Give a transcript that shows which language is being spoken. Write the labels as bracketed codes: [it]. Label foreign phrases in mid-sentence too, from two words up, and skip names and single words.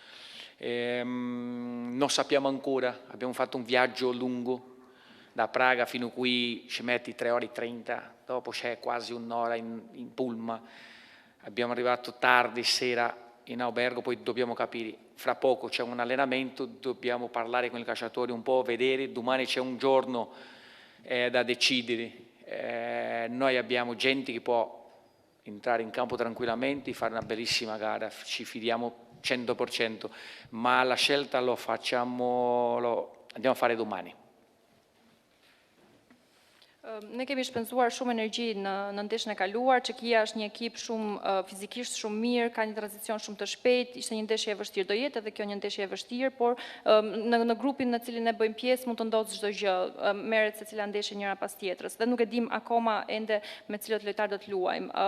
[it] Non sappiamo ancora, abbiamo fatto un viaggio lungo, da Praga fino qui ci metti 3 ore e 30, dopo c'è quasi un'ora in pullman, abbiamo arrivato tardi sera in albergo, poi dobbiamo capire, fra poco c'è un allenamento, dobbiamo parlare con i calciatori un po', vedere, domani c'è un giorno da decidere. Noi abbiamo gente che può entrare in campo tranquillamente e fare una bellissima gara, ci fidiamo 100%, ma la scelta andiamo a fare domani. [sq] Ne kemi shpenzuar shumë energji në ndeshjen e kaluar. Çekia është një ekip shumë fizikisht shumë mirë, ka një tranzicion shumë të shpejtë, ishte një ndeshje e vështirë, do jetë edhe kjo një ndeshje e vështirë, por në grupin në cilin ne bëjmë pjesë mund të ndodhë çdo gjë, merret secila ndeshje njëra pas tjetrës dhe nuk e dim akoma ende me cilët lojtarë do të luajmë.